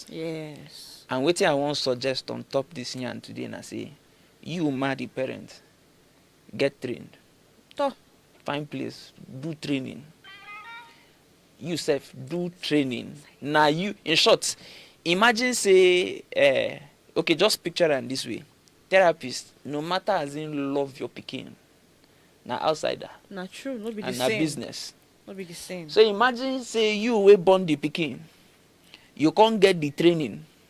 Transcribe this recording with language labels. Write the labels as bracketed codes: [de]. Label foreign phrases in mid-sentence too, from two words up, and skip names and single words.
[pcm] Yes. And what I want to suggest on top this yarn today, and I say, you the parent, get trained. Find place, do training. You self do training. Now you, in short, imagine say okay, just picture am this way. Therapist, no matter as in love your pikin, na outsider. Na true, no be the and same. na business. No be the same. So imagine say you wey born the pikin, you can't get the training.